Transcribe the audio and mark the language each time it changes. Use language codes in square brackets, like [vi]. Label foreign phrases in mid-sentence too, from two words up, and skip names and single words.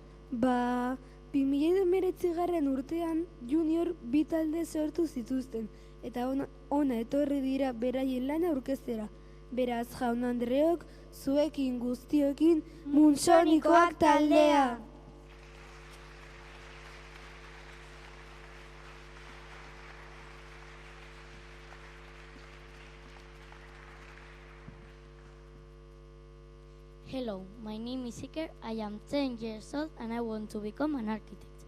[eu] 2019 urtean junior 2 talde sortu zituzten, eta ona etorri dira beraien lana aurkeztera. Beraz, jaun Andreok, zuekin guztiokin, Munsonikoak taldea! [en] Hello, my name is Iker. I am 10 years old and I want to become an architect.